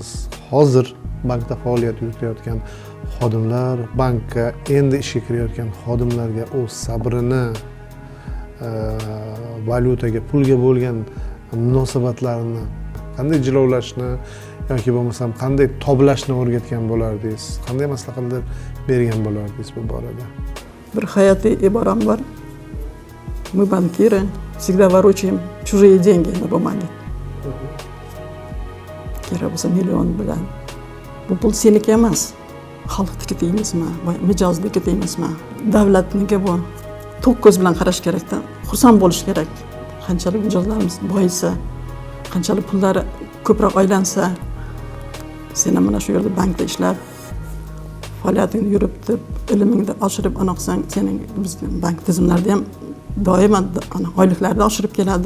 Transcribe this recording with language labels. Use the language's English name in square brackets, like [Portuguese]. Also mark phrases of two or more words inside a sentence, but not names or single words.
[Uzbek] Hozir bankda faoliyat yuritayotgan xodimlar, bankka endi ishga kirayotgan xodimlarga o'z sabrini, valyutaga, pulga bo'lgan munosabatlarini qanday jilovlashni yoki bo'lmasam qanday toblashni o'rgatgan bo'lardingiz? Qanday maslahatlar bergan bo'lardingiz bu borada? Bir hayotiy iboram bor. [Russian] Мы банкиры всегда ворочаем чужие деньги на бумаге. [Uzbek] Kerak bo'lsa million bilan. Bu pul seniki emas. Xalqniki deymizmi, mijozniki deymizmi? Davlatniki bu. To'q ko'z bilan qarash kerakda. Xursand bo'lish kerak. Qanchalik mijozlarimiz boyisa, qanchalik pullari ko'proq aylansa, sen mana shu yerda bankda ishlab, faoliyatingni yuritib, ilmingni oshirib aniqsang, sening bizning bank tizimlarida ham doimo oyliklarni oshirib keladi.